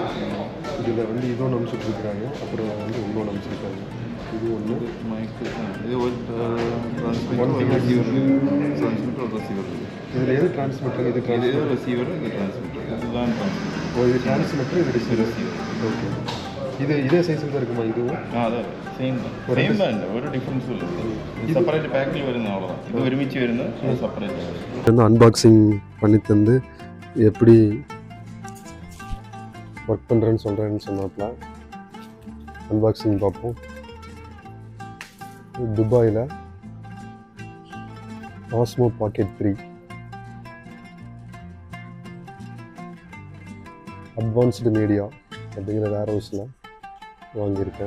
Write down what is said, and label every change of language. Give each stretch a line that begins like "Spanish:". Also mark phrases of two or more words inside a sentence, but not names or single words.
Tamil: இதில் வந்து இதோன்னு அம்சம் கொடுக்குறாங்க, அப்புறம் வந்து இன்னொன்று அம்சிருக்காங்க. இது ஒன்று இது ஒரு இதில் எது டிரான்ஸ்மிட்டர்? இது ரிசீவர், இது டிரான்ஸ்மிட்டர். இதுதான் இது டிரான்ஸ்மிட்டர், இது ரிசீவர். ஓகே. இது இதே சைஸில் தான் இருக்குமா இதுவும்?
Malayalam: അതെ സെയിം തന്നെ, ഒരു ഡിഫറൻസും ഇല്ല.
English: separate pack
Malayalam: വരുന്ന അவ்வளோதான். இது ഒരുമിച്ച് വരുന്ന സെപ്പറേറ്റ്.
Tamil: வந்து அன்பாக்சிங் பண்ணி தந்து எப்படி ஒர்க் பண்ணுறேன்னு சொல்கிறேன்னு சொன்னாப்ல. அன்பாக்சிங் பார்ப்போம். துபாயில் ஆஸ்மோ பாக்கெட் 3 அட்வான்ஸ்டு மீடியா அப்படிங்கிற வேர் ஹவுஸில் வாங்கியிருக்கேன்.